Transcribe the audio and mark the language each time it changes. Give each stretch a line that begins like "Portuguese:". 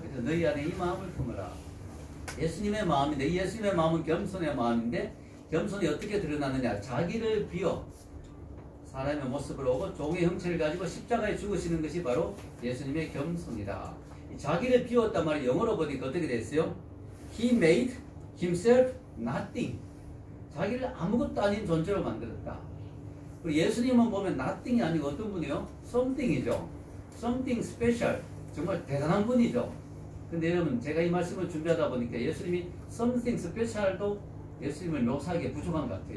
Korean: 그래서 너희 안에 이 마음을 품으라. 예수님의 마음인데, 이 예수님의 마음은 겸손의 마음인데, 겸손이 어떻게 드러나느냐? 자기를 비워 사람의 모습을 오고 종의 형체를 가지고 십자가에 죽으시는 것이 바로 예수님의 겸손이다. 자기를 비웠단 말이 영어로 보니까 어떻게 됐어요?
English: He made himself nothing.
Korean: 자기를 아무것도 아닌 존재로 만들었다. 그리고 예수님은 보면 nothing이 아니고 어떤 분이요? something이죠. something special. 정말 대단한 분이죠. 근데 여러분, 제가 이 말씀을 준비하다 보니까 예수님이 something special도 예수님을 묘사하기에 부족한 것 같아요.